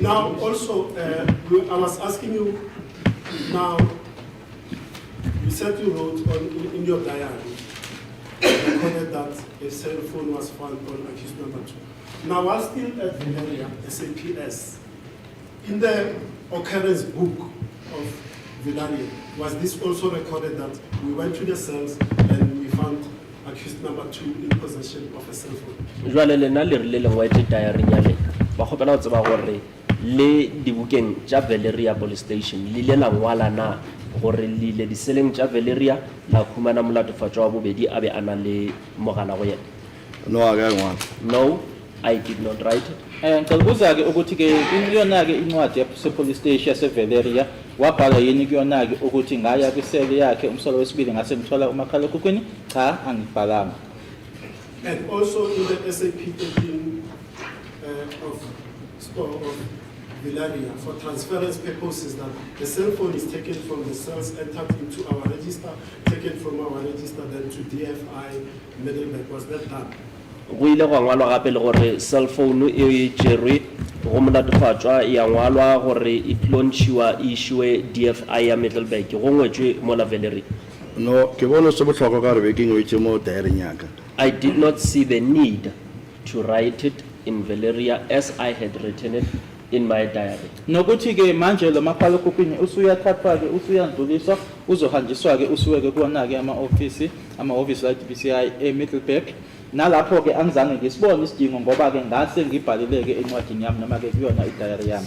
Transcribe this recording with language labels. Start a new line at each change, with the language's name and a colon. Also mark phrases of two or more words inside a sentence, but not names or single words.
English: Now, also, I was asking you, now, you said you wrote in your diary, recorded that a cell phone was found on accused number 2. Now, while still at the area, SAPS, in the occurrence book of Villaria, was this also recorded that we went to the cells and we found accused number 2 in possession of a cell phone?
Northern Sotho: Jwale lena le rile lengwe diary nya le ba khopela go tseba gore le dibukeng tša Valeria
English: police station
Northern Sotho: le ile la ngwala na gore le ile diseleng tša Valeria la khumana molatofatšwa wa bobedi a be a na le mogala go yena?
English: No, I got one. No, I did not write it.
Zulu: Ngicela ukuthi ke kuyona ke incwadi yase
English: police station
Zulu: yase Valeria wabhala yini kuyona ke ukuthi ngaya kwisele yakhe umsolo wesibili ngase ngithola umakhala ekhukhwini? Cha, angibhalanga.
English: And also in the SAP 13 of Valeria, for transference purposes, that the cell phone is taken from the cells, entered into our register, taken from our register, then to DFI Middleburg. Was that done?
Northern Sotho: Go ile go ngwalwa gape le gore
English: cell phone
Northern Sotho: e tšerwe go molatofatšwa ya ngwalwa gore e tlontshiwa e ishiwe DFI ya Middleburg go ngwetšwe mola Valeria.
Tswana: No, ke bona se botlhokwa ka re be ke ngwetse mo diary yaka.
English: I did not see the need to write it in Valeria as I had written it in my diary.
Zulu: Nokuthi ke manje lo makhala ekhukhwini usuyathathwa ke usuyandluliswa uzohanjiswa ke usuweke kuona ke ama-office la DBCI eMiddelburg. Nalapho ke angizange ngisibone isidingo ngoba ke ngase ngibhalile ke encwadini yami noma ke kuyona idiary yami.